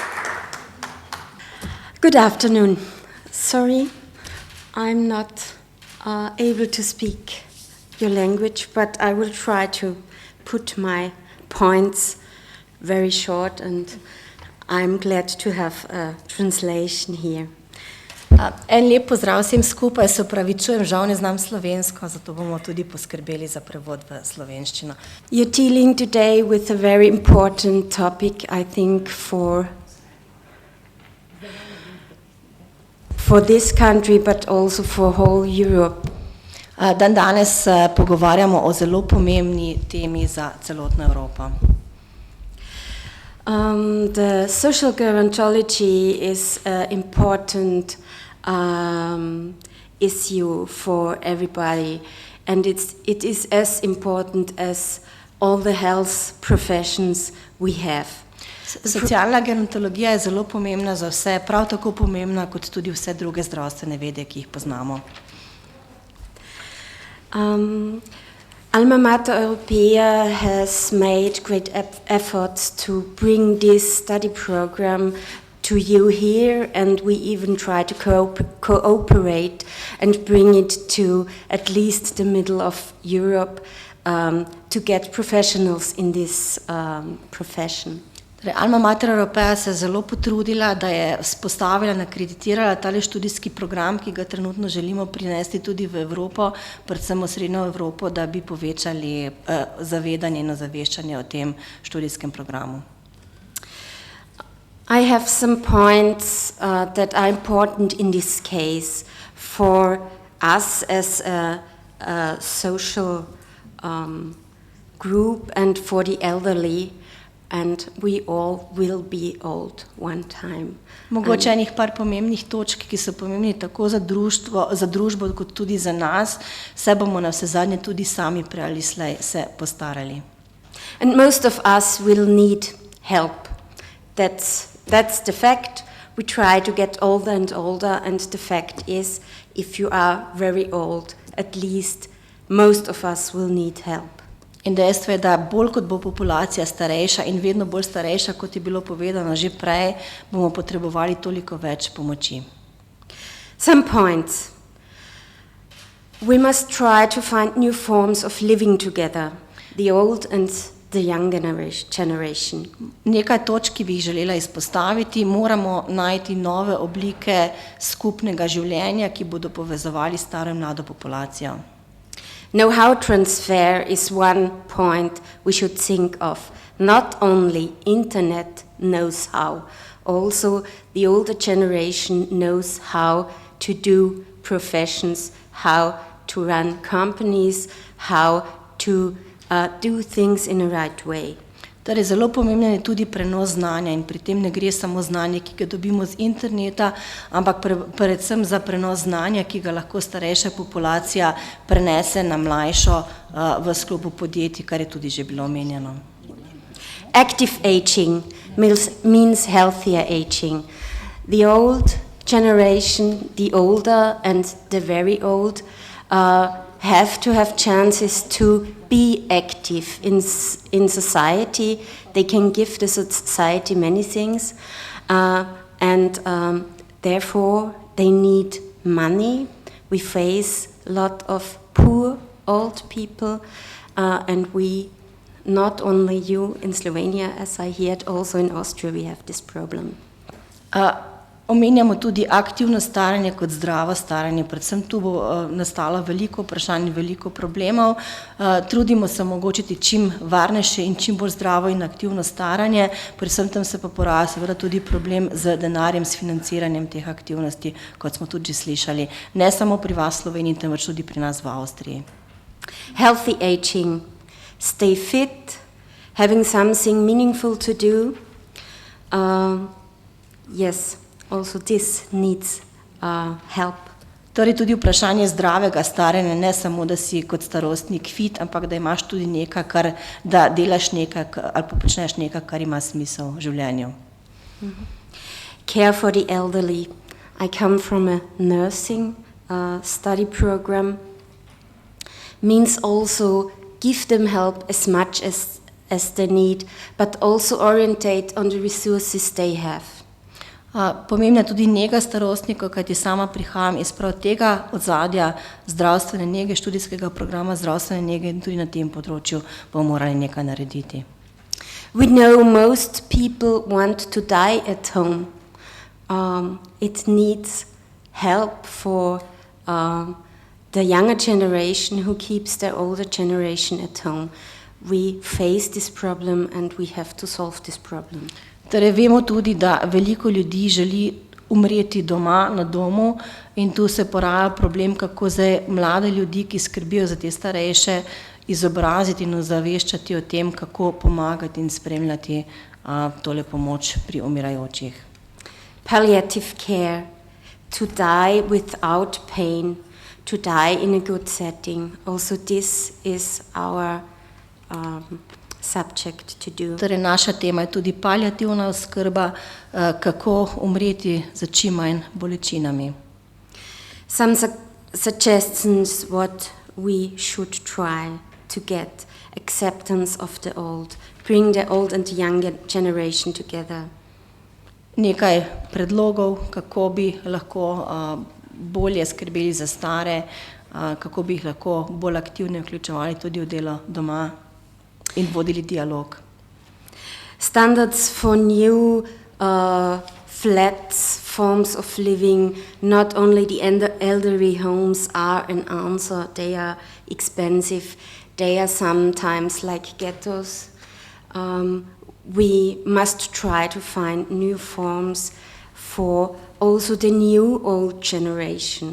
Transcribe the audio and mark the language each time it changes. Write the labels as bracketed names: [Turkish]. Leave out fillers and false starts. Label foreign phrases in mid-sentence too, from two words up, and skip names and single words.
[English] Good afternoon. Sorry, I'm not able to speak your language, but I will try to put my points very short, and I'm glad to have a translation here. [Slovenian] En lep pozdrav vsem skupaj, se opravičujem, žal ne znam slovensko, zato bomo tudi poskrbeli za prevod v slovenščino. [English] You're dealing today with a very important topic, I think, for this country, but also for whole Europe. [Slovenian] Dan danes se pogovarjamo o zelo pomembni temi za celotno Evropo. [English] The social gerontology is an important issue for everybody, and it is as important as all the health professions we have. [Slovenian] Socialna gerontologija je zelo pomembna za vse, prav tako pomembna kot tudi vse druge zdravstvene vede, ki jih poznamo. [English] Alma Mater Europaea has made great efforts to bring this study program to you here, and we even try to cooperate and bring it to at least the middle of Europe to get professionals in this profession. [Slovenian] Alma Mater Europaea se je zelo potrudila, da je vzpostavila in akreditirala tale študijski program, ki ga trenutno želimo prinesti tudi v Evropo, predvsem v Srednjo Evropo, da bi povečali zavedanje in ozaveščanje o tem študijskem programu. [English] I have some points that are important in this case for us as a social group and for the elderly. And we all will be old one time. [Slovenian] Mogoče enih par pomembnih točk, ki so pomembni tako za družbo kot tudi za nas, se bomo navsezadnje tudi sami prej ali slej se postarali. [English] And most of us will need help. That's the fact. We try to get older and older, and the fact is, if you are very old, at least most of us will need help. [Slovenian] In dejstvo je, da bolj kot bo populacija starejša in vedno bolj starejša, kot je bilo povedano že prej, bomo potrebovali toliko več pomoči. [English] Some points. We must try to find new forms of living together, the old and the young generation. [Slovenian] Nekaj točk, ki bi jih želela izpostaviti, moramo najti nove oblike skupnega življenja, ki bodo povezovali staro in mlado populacijo. [English] Know-how transfer is one point we should think of. Not only internet knows how, also the older generation knows how to do professions, how to run companies, how to do things in a right way. [Slovenian] Torej, zelo pomemben je tudi prenos znanja in pri tem ne gre samo znanje, ki ga dobimo z interneta, ampak predvsem za prenos znanja, ki ga lahko starejša populacija prenese na mlajšo v sklopu podjetij, kar je tudi že bilo omenjeno. [English] Active aging means healthier aging. The old generation, the older and the very old, have to have chances to be active in society. They can give the society many things, and therefore they need money. We face a lot of poor old people, and we, not only you in Slovenia, as I heard, also in Austria we have this problem. [Slovenian] Omenjamo tudi aktivno staranje kot zdravo staranje, predvsem tu bo nastalo veliko vprašanj in veliko problemov. Trudimo se omogočiti čim varnejše in čim bolj zdravo in aktivno staranje, predvsem tam se pa poraja seveda tudi problem z denarjem, s financiranjem teh aktivnosti, kot smo tudi že slišali, ne samo pri vas v Sloveniji, temveč tudi pri nas v Avstriji. [English] Healthy aging, stay fit, having something meaningful to do, yes. Also this needs help. [Slovenian] Torej tudi vprašanje zdravega staranja, ne samo, da si kot starostnik fit, ampak da imaš tudi nekaj, da delaš nekaj ali pa počneš nekaj, kar ima smisel v življenju. [English] Care for the elderly. I come from a nursing study program. Means also give them help as much as they need, but also orientate on the resources they have. [Slovenian] Pomembna je tudi nega starostnikov, kajti sama prihajam iz prav tega ozadja zdravstvene nege, študijskega programa zdravstvene nege in tudi na tem področju bomo morali nekaj narediti. [English] We know most people want to die at home. It needs help for the younger generation who keeps the older generation at home. We face this problem and we have to solve this problem. [Slovenian] Torej, vemo tudi, da veliko ljudi želi umreti doma, na domu in tu se poraja problem, kako zdaj mlade ljudi, ki skrbijo za te starejše, izobraziti in ozaveščati o tem, kako pomagati in spremljati tole pomoč pri umirajočih. [English] Palliative care, to die without pain, to die in a good setting. Also this is our subject to do. [Slovenian] Torej, naša tema je tudi paliativna oskrba, kako umreti za čim manj bolečinami. [English] Some suggestions what we should try to get acceptance of the old, bring the old and the young generation together. [Slovenian] Nekaj predlogov, kako bi lahko bolje skrbeli za stare, kako bi jih lahko bolj aktivno vključevali tudi v delo doma in vodili dialog. [English] Standards for new flats, forms of living, not only the elderly homes are an answer, they are expensive, they are sometimes like ghettos. We must try to find new forms for also the new old generation.